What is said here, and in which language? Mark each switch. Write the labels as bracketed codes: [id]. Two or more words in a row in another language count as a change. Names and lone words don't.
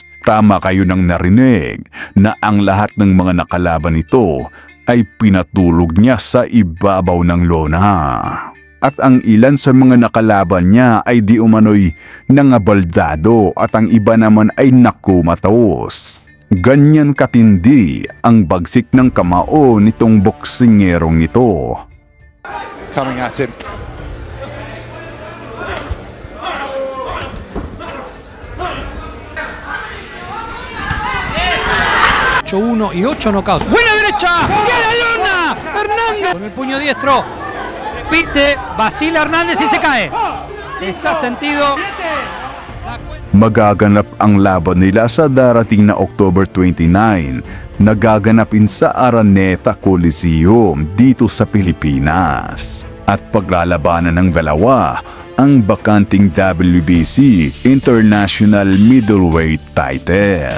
[tl] Tama kayo nang narinig na ang lahat ng mga nakalaban nito ay pinatulog niya sa ibabaw ng lona. At ang ilan sa mga nakalaban niya ay di umano'y nangabaldado at ang iba naman ay nakumatos. Ganyan katindi ang bagsik ng kamao nitong boksingerong ito. [en] Coming at him. [es] Uno y 8 knockouts. Buena derecha. ¡Y a la lona! Hernández con el puño diestro. Pite, vacila Hernández y se cae. Está sentido. [tl] Magaganap ang laban nila sa darating na October 29 na gaganapin sa Araneta Coliseum dito sa Pilipinas. At paglalabanan ng dalawa ang bakanting WBC International Middleweight title.